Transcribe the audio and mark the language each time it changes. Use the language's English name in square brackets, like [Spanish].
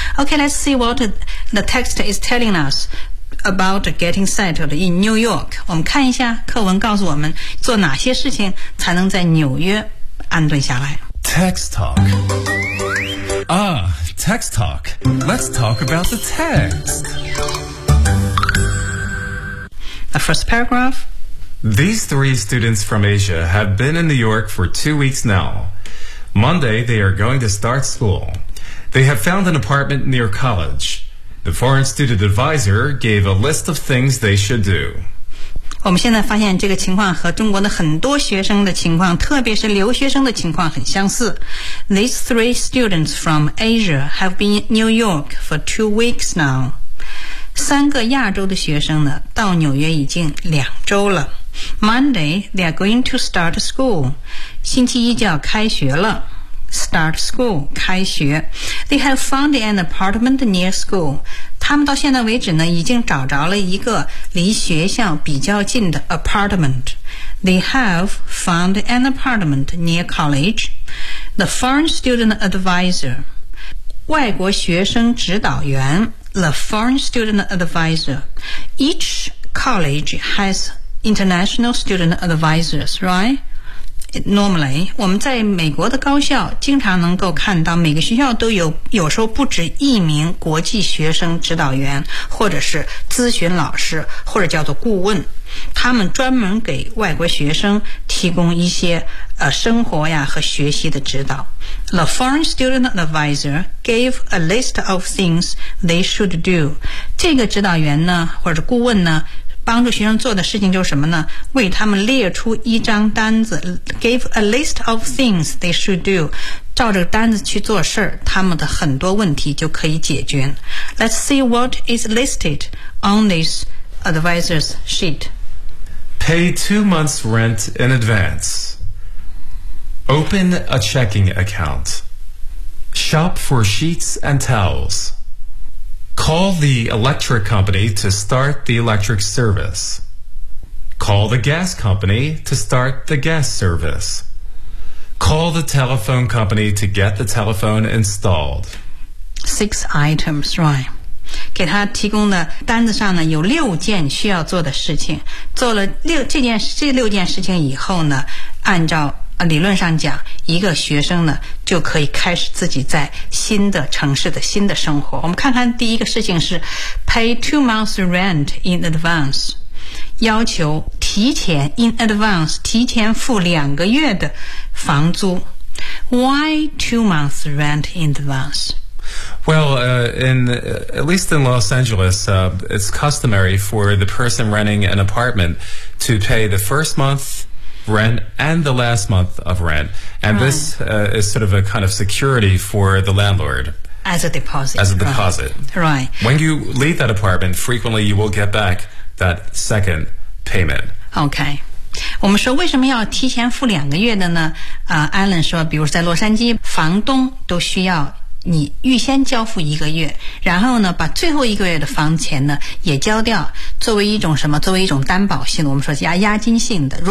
[English] Okay, let's see what the text is telling us about getting settled in New York. [Chinese] 我们看一下课文告诉我们做哪些事情才能在纽约安顿下来。 [English] Text talk. Text talk. Let's talk about the text. The first paragraph. These three students from Asia have been in New York for 2 weeks now. Monday, they are going to start school. They have found an apartment near college. The foreign student advisor gave a list of things they should do. [Chinese] 我们现在发现这个情况和中国的很多学生的情况，特别是留学生的情况很相似。 [English] These three students from Asia have been in New York for 2 weeks now. [Chinese] 三个亚洲的学生呢，到纽约已经两周了。 [English] Monday, they are going to start school. [Chinese] 星期一就要开学了。 [English] Start school, [Chinese] 开学。 [English] They have found an apartment near school. [Chinese] 他们到现在为止呢，已经找着了一个离学校比较近的 apartment. [English] They have found an apartment near college. The foreign student advisor, [Chinese] 外国学生指导员。 [English] The foreign student advisor. Each college has... International Student Advisors, right? Normally, [Chinese] 我们在美国的高校经常能够看到每个学校都有时候不止一名国际学生指导员或者是咨询老师或者叫做顾问。他们专门给外国学生提供一些生活呀和学习的指导。 [English] The foreign student advisor gave a list of things they should do. [Chinese] 这个指导员呢或者顾问呢帮助学生做的事情就是什么呢？为他们列出一张单子 ， [English] give a list of things they should do， [Chinese] 照着单子去做事儿，他们的很多问题就可以解决。 [English] Let's see what is listed on this advisor's sheet. Pay 2 months' rent in advance. Open a checking account. Shop for sheets and towels. Call the electric company to start the electric service. Call the gas company to start the gas service. Call the telephone company to get the telephone installed. Six items, right? [Chinese] 给他提供的单子上呢有六件需要做的事情。做了这六件事情以后呢，按照理论上讲，一个学生呢就可以开始自己在新的城市的新的生活。我们看看第一个事情是 [English] pay 2 months rent in advance， [Chinese] 要求提前 in advance 提前付两个月的房租。 [English] Why 2 months rent in advance？ Well, at least in Los Angeles, it's customary for the person renting an apartment to pay the first month rent and the last month of rent. And this is sort of a kind of security for the landlord. As a deposit. Right. When you leave that apartment, frequently you will get back that second payment. Okay. [Chinese] 我们说为什么要提前付两个月的呢？Alan 说，比如在洛杉矶，房东都需要你预先交付一个月，然后呢，把最后一个月的房钱呢也交掉，作为一种什么？作为一种担保性的，我们说是押金性的。